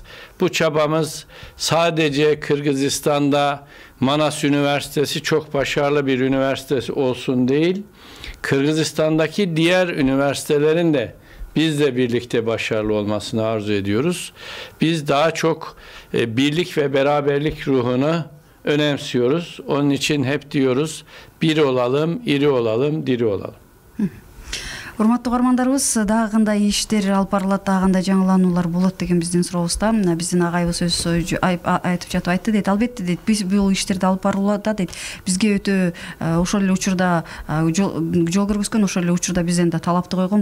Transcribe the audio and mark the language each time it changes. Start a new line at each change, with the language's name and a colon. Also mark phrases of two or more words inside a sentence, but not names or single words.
Turkish: Bu çabamız sadece Kırgızistan'da Manas Üniversitesi çok başarılı bir üniversitesi olsun değil, Kırgızistan'daki diğer üniversitelerin de bizle birlikte başarılı olmasını arzu ediyoruz. Biz daha çok birlik ve beraberlik ruhunu önemsiyoruz. Onun için hep diyoruz, bir olalım, iri olalım, diri olalım.
Kyrgyz: Урматтуу угармандарыбыз, дагы кандай иштер алып барылат, дагы кандай жаңылануулар болот деген биздин сурообузда биздин агайыбыз өз айтып жатып айтты дейт. Албетте дейт, биз бул иштерди алып барууларда дейт, бизге өтө ошол эле учурда жол көргөзгөн, ошол эле учурда бизден да талапты койгон.